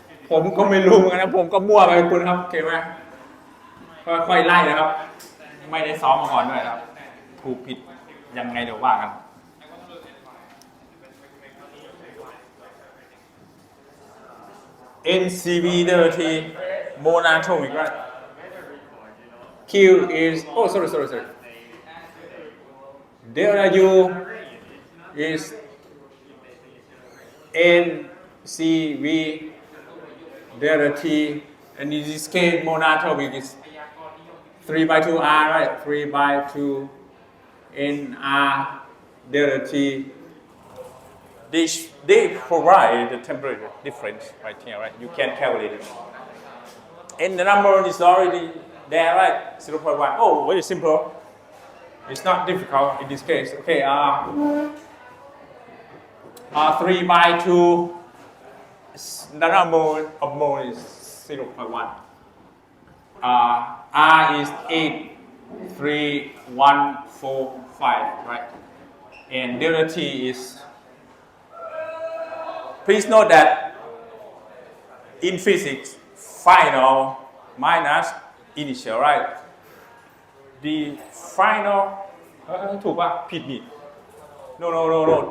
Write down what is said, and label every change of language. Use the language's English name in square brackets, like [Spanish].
[Thai] ผมก็ไม่รู้เหมือนกันนะผมก็มั่วไปคุณครับโอเคไหมค่อยๆไล่นะครับ ไม่ได้ซ้อมมาก่อนด้วยนะครับ ถูกผิดยังไงเดี๋ยวว่ากัน [English] NCV delta monatomic, right? Q is sorry. Delta U is NCV delta T, and in this case monatomic is 3 by 2 R, right? 3 by 2 NR delta T. They provide the temperature difference right here, right? You can calculate it. And the number is already there, right? 0.1. Oh, very simple. It's not difficult in this case. Okay, 3 by 2, the number of mole is 0.1. R is 83145, right? And delta T is, please note that in physics, final minus initial, right? The final, [Thai] ถูกป่ะผิดนี่ [English] No.